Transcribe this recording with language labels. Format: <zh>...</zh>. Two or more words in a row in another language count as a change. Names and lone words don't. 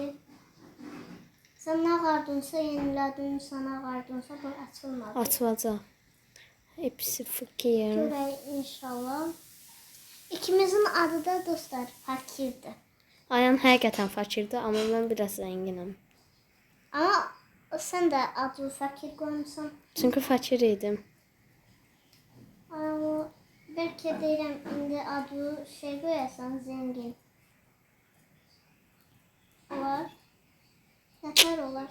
<az>Sən nə qardınsa yenilədin, sənə qardınsa bu açılmadı. Açılacaq.</az> <tr>Hepsi fakir.</tr> <az>Görək inşallah. İkimizin adı da dostlar fakirdir. Ayan həqiqətən fakirdir, amma mən biraz zənginəm.</az> <tr>Ama sen de adı fakir koymuşsun.</tr> <az>Çünki fakir idim. Ama belki deyirəm indi adı şey koyarsan zengin. Olar. Yeter olar.</az>